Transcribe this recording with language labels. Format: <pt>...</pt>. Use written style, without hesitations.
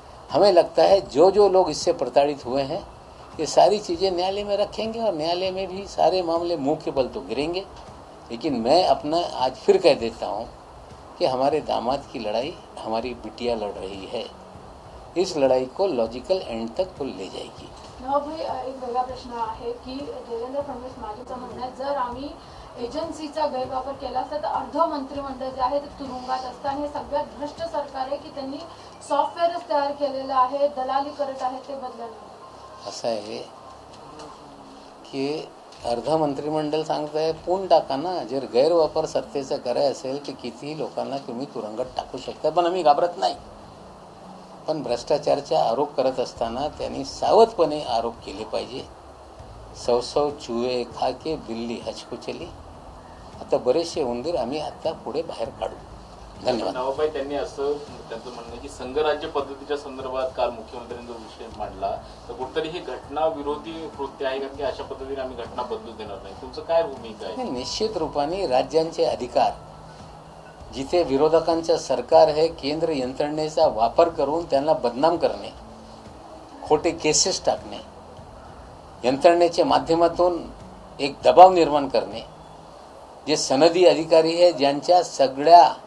<hi>हमें लगता है जो जो लोग इससे प्रताड़ित हुए हैं ये सारी चीज़ें न्यायालय में रखेंगे और न्यायालय में भी सारे मामले मुंह के बल तो गिरेंगे। लेकिन मैं अपना आज फिर कह देता हूँ कि हमारे दामाद की लड़ाई हमारी बिटिया लड़ रही है। इस लड़ाई को लॉजिकल एंड तक वो ले जाएगी।</hi> <mr>भाई, एक वेगळा प्रश्न आहे की देवेंद्र फडणवीस माझं म्हणणं आहे जर आम्ही एजन्सीचा गैरवापर केला असता तर अर्ध मंत्रिमंडळ जे आहे ते तुरुंगात असतं आणि हे सगळ्यात भ्रष्ट सरकार आहे की त्यांनी सॉफ्टवेअरच तयार केलेलं आहे, दलाली करत आहे ते बदलण्यात. असं आहे की अर्ध मंत्रिमंडळ सांगताय पूर्ण टाका ना. जर गैरवापर सत्तेचा करायचा असेल तर कितीही लोकांना तुम्ही तुरुंगात टाकू शकता, पण आम्ही घाबरत नाही. पण भ्रष्टाचाराचे आरोप करत असताना त्यांनी सावधपणे आरोप केले पाहिजे.</mr> <hi>100 चूहे खा के बिल्ली हज को चली.</hi> <mr>आता बरेचसे उंदीर आम्ही आता पुढे बाहेर काढू. धन्यवाद. नवाबाई त्यांनी असं त्यांचं म्हणणं आहे की संघराज्य पद्धतीच्या संदर्भात काल मुख्यमंत्र्यांनी जो विषय मांडला तर कुठेतरी ही घटना विरोधी कृत्य आहे का की अशा पद्धतीने आम्ही घटना बदलू देणार नाही. तुमचं काय भूमिका आहे? नाही, निश्चित रूपाने राज्यांचे अधिकार जिथे विरोधकांचं सरकार आहे, केंद्र यंत्रणेचा वापर करून त्यांना बदनाम करणे, खोटे केसेस टाकणे, यंत्रणेच्या माध्यमातून एक दबाव निर्माण करणे, जे सनदी अधिकारी आहे ज्यांच्या सगळ्या</mr>